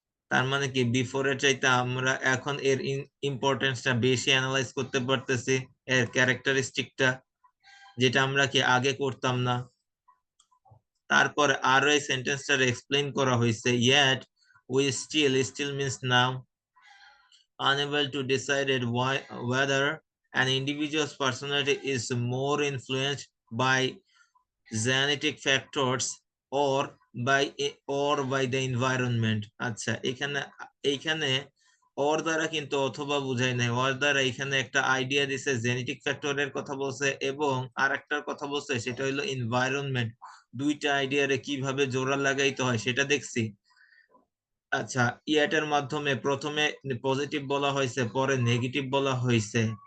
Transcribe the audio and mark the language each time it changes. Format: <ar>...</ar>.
<bn>তার মানে কি বিফোর এর চাইতে আমরা এখন এর ইম্পর্টেন্সটা বেশি অ্যানালাইজ করতে পারতেছি, এর ক্যারেক্টারিস্টিকটা, যেটা আমরা কি আগে করতাম না। তারপর আরো এই সেন্টেন্সটা এক্সপ্লেইন করা হয়েছে।</bn> <en>yet we still means now, unable to decide whether an individual's personality is more influenced by genetic factors or by the environment।</en> <bn>আচ্ছা, এখানে এইখানে ওর দ্বারা কিন্তু অথবা বুঝাই নাই, ওর দ্বারা এখানে একটা আইডিয়া দিছে, জেনেটিক ফ্যাক্টরের কথা বলছে এবং আরেকটার কথা বলছে সেটা হলো এনভায়রনমেন্ট। দুইটা আইডিয়ারে কিভাবে জোড়া লাগাইতে হয় সেটা দেখছি। আচ্ছা, ইয়াটার মাধ্যমে প্রথমে পজিটিভ বলা হয়েছে, পরে নেগেটিভ বলা হয়েছে।</bn>